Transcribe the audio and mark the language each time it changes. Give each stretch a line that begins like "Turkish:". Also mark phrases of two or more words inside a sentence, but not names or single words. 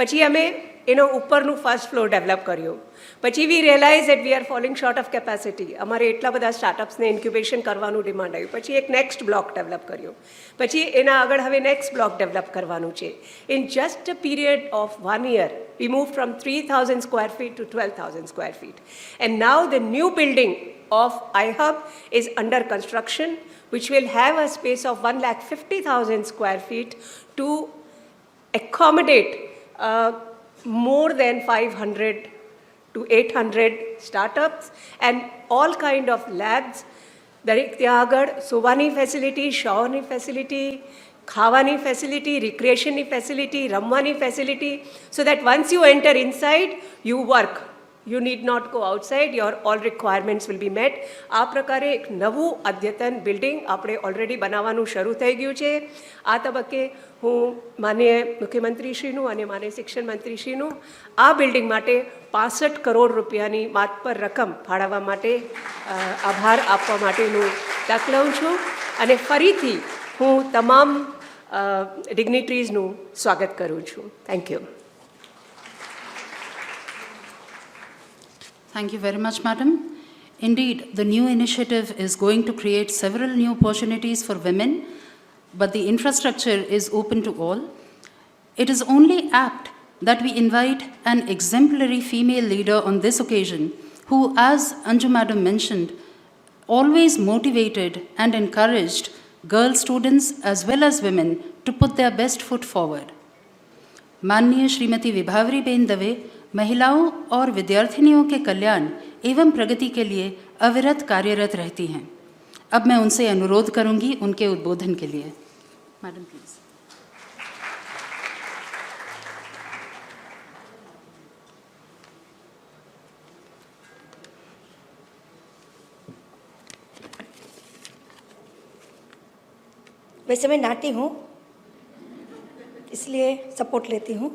Gujarati: પછી અમે એનો ઉપરનું ફર્સ્ટ ફ્લોર ડેવલપ કર્યું. પછી
English: we realize that we are falling short of capacity.
Gujarati: અમારે એટલા બધા સ્ટાર્ટઅપ્સને ઇન્ક્યુબેશન કરવાનું ડિમાન્ડ આવ્યું. પછી એક નેક્સ્ટ બ્લોક ડેવલપ કર્યો. પછી એના આગળ હવે નેક્સ્ટ બ્લોક ડેવલપ કરવાનું છે.
English: in just a period of 1 year, we moved from 3,000 square feet to 12,000 square feet. And now the new building of iHub is under construction, which will have a space of 150,000 square feet to accommodate more than 500 to 800 startups and all kind of labs.
Gujarati: દરેક ત્યાં આગળ સુવાની ફેસિલિટી, શાવરની ફેસિલિટી, ખાવાની ફેસિલિટી, રિક્રિએશનની ફેસિલિટી, રમવાની ફેસિલિટી,
English: so that once you enter inside you work. You need not go outside, your all requirements will be met.
Gujarati: આ પ્રકારે એક નવું અદ્યતન બિલ્ડિંગ આપણે ઓલરેડી બનાવવાનું શરૂ થઈ ગયું છે. આ તબક્કે હું માનનીય મુખ્યમંત્રીશ્રીનું અને માનનીય શિક્ષણ મંત્રીશ્રીનું આ બિલ્ડિંગ માટે 65 કરોડ રૂપિયાની માતબર રકમ ફાળવવા માટે આભાર આપવા માટેનું તક લઉં છું. અને ફરીથી હું તમામ ડિગ્નિટરીઝનું સ્વાગત કરું છું.
English: Thank you. Thank you very much, Madam. Indeed, the new initiative is going to create several new opportunities for women, but the infrastructure is open to all. It is only apt that we invite an exemplary female leader on this occasion who, as Anju Madam mentioned, always motivated and encouraged girl students as well as women to put their best foot forward.
Hindi: माननीय श्रीमती विभावरी बेन दवे महिलाओं और विद्यार्थिनियों के कल्याण एवं प्रगति के लिए अविरत कार्यरत रहती हैं. अब मैं उनसे अनुरोध करूंगी उनके उद्बोधन के लिए.
English: Madam please.
Hindi: वैसे मैं नाटी हूँ, इसलिए सपोर्ट लेती हूँ.